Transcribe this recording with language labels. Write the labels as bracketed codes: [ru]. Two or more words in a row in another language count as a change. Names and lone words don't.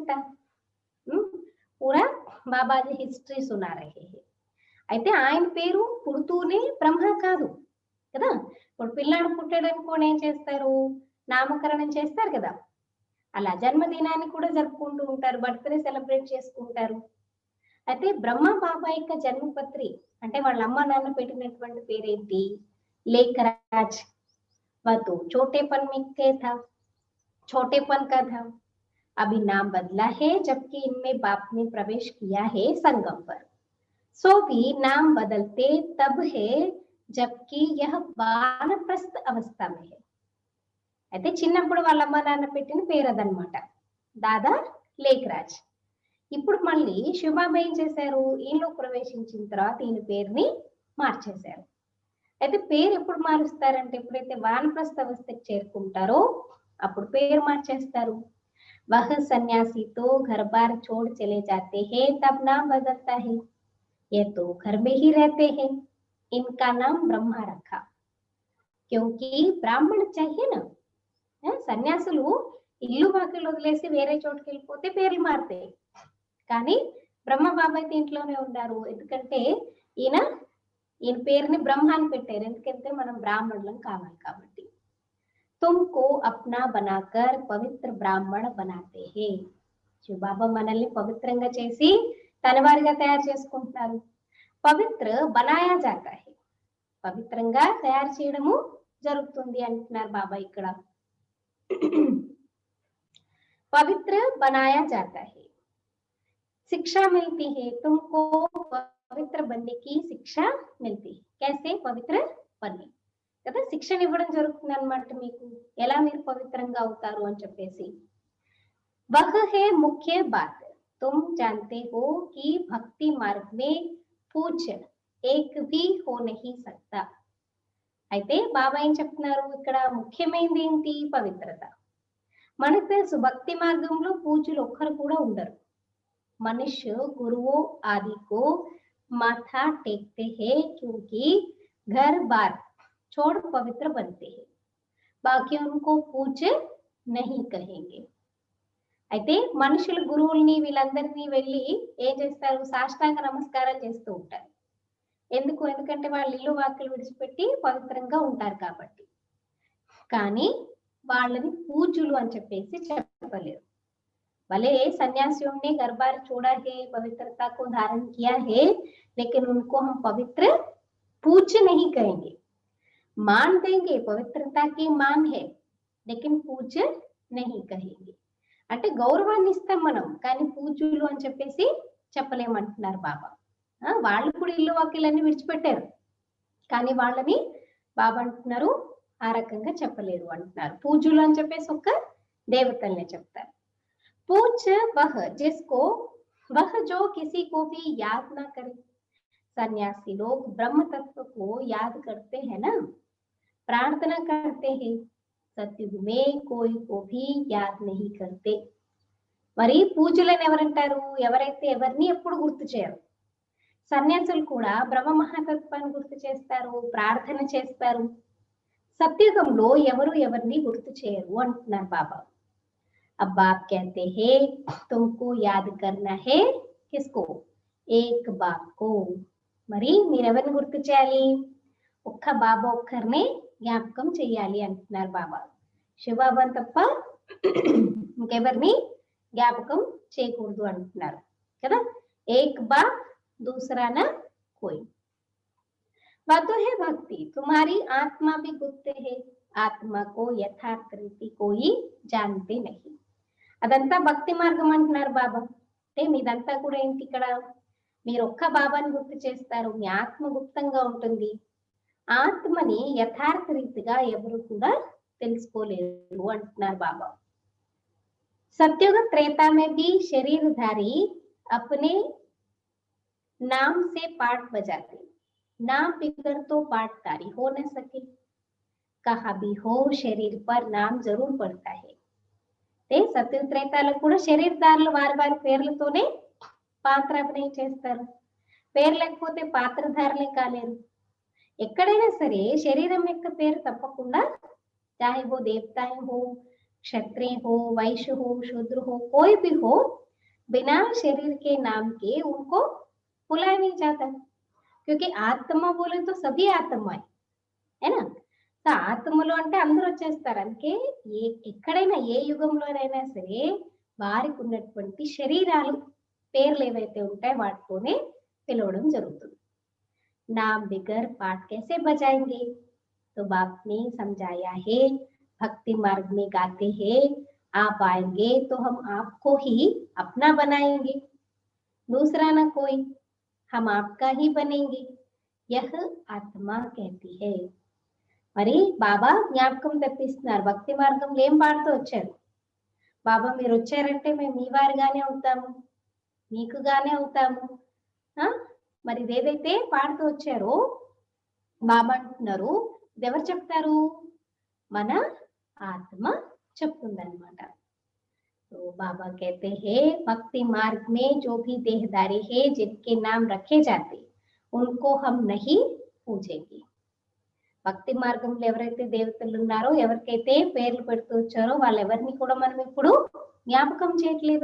[hi] पूरा बाबा जी हिस्ट्री सुना रहे हैं. [te] అయితే ఆయన పేరు పుడుతూనే బ్రహ్మ కాదు కదా. ఇప్పుడు పిల్లాడు పుట్టాడు అనుకోని ఏం చేస్తారు, నామకరణం చేస్తారు కదా. అలా జన్మదినాన్ని కూడా జరుపుకుంటూ ఉంటారు, [en] birthday celebrate [te] చేసుకుంటారు. అయితే బ్రహ్మ బాబా యొక్క జన్మపత్రి అంటే వాళ్ళ అమ్మ నాన్న పెట్టినటువంటి పేరేంటి, [hi] लेखराज। वह तो छोटेपन में था, छोटेपन का था। अभी नाम बदला है जबकि इनमें बाप ने प्रवेश किया है संगम पर। सो भी नाम बदलते तब है जबकि यह वानप्रस्थ अवस्था में है। [te] అయితే చిన్నప్పుడు వాళ్ళ అమ్మ నాన్న పెట్టిన పేరు అదనమాట, దాదా లేఖరాజ్. ఇప్పుడు మళ్ళీ శివబాబా ఏం చేశారు, ఈయనలో ప్రవేశించిన తర్వాత ఈయన పేరుని మార్చేశారు. అయితే పేరు ఎప్పుడు మారుస్తారంటే ఎప్పుడైతే వానప్రస్థ అవస్థకి చేరుకుంటారో అప్పుడు పేరు మార్చేస్తారు. [hi] वह सन्यासी तो घर बार छोड़ चले जाते हैं तब नाम बदलता है, ये तो घर में ही रहते हैं, इनका नाम ब्रह्मा रखा क्योंकि ब्राह्मण चाहिए ना। [te] సన్యాసులు ఇల్లు వాకిలు వదిలేసి వేరే చోటుకి వెళ్ళిపోతే పేర్లు మారుతాయి, కానీ బ్రహ్మ బాబా అయితే ఇంట్లోనే ఉన్నారు. ఎందుకంటే ఈయన పేరుని బ్రహ్మ అని పెట్టారు, ఎందుకంటే మనం బ్రాహ్మణులం కావాలి కాబట్టి. [hi] तुमको अपना बनाकर पवित्र ब्राह्मण बनाते हैं। [te] శివబాబా మనల్ని పవిత్రంగా చేసి తన వారిగా తయారు చేసుకుంటున్నారు. [hi] पवित्र बनाया जाता है, [te] పవిత్రంగా తయారు చేయడము జరుగుతుంది అంటున్నారు బాబా ఇక్కడ. [hi] पवित्र बनाया जाता है, शिक्षा मिलती है, तुमको पवित्र बनने की शिक्षा मिलती है। कैसे पवित्र बनने [te] కదా, శిక్షణ ఇవ్వడం జరుగుతుంది అన్నమాట మీకు, ఎలా మీరు పవిత్రంగా అవుతారు అని చెప్పేసి. [hi] वह है मुख्य बात, तुम जानते हो कि भक्ति मार्ग में पूज्य एक भी हो नहीं सकता। [te] అయితే బాబా ఏం చెప్తున్నారు ఇక్కడ, ముఖ్యమైనది ఏంటి, పవిత్రత. మనకు తెలుసు భక్తి మార్గంలో పూజ్యులు ఒక్కరు కూడా ఉండరు. మనుష్య గురువు ఆది [hi] को माथा टेकते हैं क्योंकि घर बार छोड़ पवित्र बनते हैं, बाकी उनको पूज्य नहीं कहेंगे। [te] అయితే మనుషులు గురువుల్ని వీళ్ళందరినీ వెళ్ళి ఏం చేస్తారు, సాష్టాంగ నమస్కారాలు చేస్తూ ఉంటారు. ఎందుకు, ఎందుకంటే వాళ్ళు ఇల్లు వాకిలు విడిచిపెట్టి పవిత్రంగా ఉంటారు కాబట్టి. కానీ వాళ్ళని పూజ్యులు అని చెప్పేసి చెప్పలేరు. [hi] भले सन्यासियों ने घर बार छोड़ा है, पवित्रता को धारण किया है, लेकिन उनको हम पवित्र पूज्य नहीं कहेंगे। मान देंगे, पवित्रता की मान है, लेकिन पूज्य नहीं कहेंगे. [te] అంటే గౌరవాన్ని ఇస్తాం మనం, కానీ పూజ్యులు అని చెప్పేసి చెప్పలేమంటున్నారు బాబా. వాళ్ళు కూడా ఇల్లు వాకిలన్నీ విడిచిపెట్టారు, కానీ వాళ్ళని బాబా అంటున్నారు ఆ రకంగా చెప్పలేరు అంటున్నారు. పూజ్యులు అని చెప్పేసి ఒక్క దేవతల్నే చెప్తారు. [hi] पूज्य वह जिसको, वह जो किसी को भी याद ना करे। सन्यासी लोग ब्रह्म तत्व को याद करते हैं ना, प्रार्थना करते हैं, सत्युग में कोई को भी याद नहीं करते। [te] మరి పూజలను ఎవరంటారు, ఎవరైతే ఎవరిని ఎప్పుడు గుర్తు చేయరు. సన్యాసులు కూడా బ్రహ్మ మహాతత్వాన్ని గుర్తు చేస్తారు, ప్రార్థన చేస్తారు. సత్యుగంలో ఎవరు ఎవరిని గుర్తు చేయరు అంటున్నారు బాబా. [hi] अब बाप कहते हैं तुमको याद करना है, किसको, एक बाप को। [te] మరి మీరెవరిని గుర్తు చేయాలి, ఒక్క బాబా ఒక్కరిని జ్ఞాపకం చెయ్యాలి అంటున్నారు బాబా. శివబాబాని తప్ప ఇంకెవరిని జ్ఞాపకం చేయకూడదు అంటున్నారు కదా. [hi] एक बाप दूसरा ना कोई। बातों है भक्ति, तुम्हारी आत्मा भी गुप्त है, आत्मा को यथार्थ रीति कोई जानते नहीं। [te] అదంతా భక్తి మార్గం అంటున్నారు బాబా. అంటే మీదంతా కూడా ఏంటి, ఇక్కడ మీరు ఒక్క బాబాని గుర్తు చేస్తారు, మీ ఆత్మ గుప్తంగా ఉంటుంది. ఆత్మని యథార్థ రీతిగా ఎవరు కూడా తెలుసుకోలేరు అంటున్నారు బాబా. [hi] सत्युग त्रेता में भी शरीरधारी अपने नाम से पाठ बजाते, नाम बिगड़ तो पाठधारी हो न सके। कहा भी हो शरीर पर नाम जरूर पड़ता है। [te] సత్యుగ త్రేతాలో కూడా శరీరదారులు వారి వారి పేర్లతోనే పాత్ర అభినయం చేస్తారు. పేరు లేకపోతే పాత్రధారులే కాలేరు. ఎక్కడైనా సరే శరీరం యొక్క పేరు తప్పకుండా, [hi] चाहे वो देवताएं हो, क्षत्रिय हो, वैश्य हो, शूद्र हो, कोई भी हो, बिना शरीर के नाम के उनको बुलाया नहीं जाता. क्योंकि आत्मा बोले तो सभी आत्मा है ना. [te] సో ఆత్మలో అంటే అందరూ వచ్చేస్తారు. అందుకే ఎక్కడైనా ఏ యుగంలోనైనా సరే వారికి ఉన్నటువంటి శరీరాలు పేర్లు ఏవైతే ఉంటాయో వాటితోనే పిలవడం జరుగుతుంది. [hi] नाम बिगर पाठ कैसे बजाएंगे? तो बाप ने समझाया है, भक्ति मार्ग में गाते हैं, आप आएंगे तो हम आपको ही अपना बनाएंगे, दूसरा ना कोई, हम आपका ही बनेंगे, यह आत्मा कहती है. [te] మరి బాబా జ్ఞాపకం తెప్పిస్తున్నారు. భక్తి మార్గంలో ఏం పాడుతూ వచ్చారు? బాబా మీరు వచ్చారంటే మేము మీ వారిగానే అవుతాము, మీకుగానే అవుతాము. మరి ఇదేదైతే పాడుతూ వచ్చారో బాబా అంటున్నారు, ఇది ఎవరు చెప్తారు? మన ఆత్మ చెప్తుందన్నమాట. [hi] तो बाबा कहते हैं भक्ति मार्ग में जो भी देहधारी है जिनके नाम रखे जाते उनको हम नहीं पूजेंगे. [te] భక్తి మార్గంలో ఎవరైతే దేవతలు ఉన్నారో ఎవరికైతే పేర్లు పెడుతూ వచ్చారో వాళ్ళెవరిని కూడా మనం ఇప్పుడు జ్ఞాపకం చేయట్లేదు.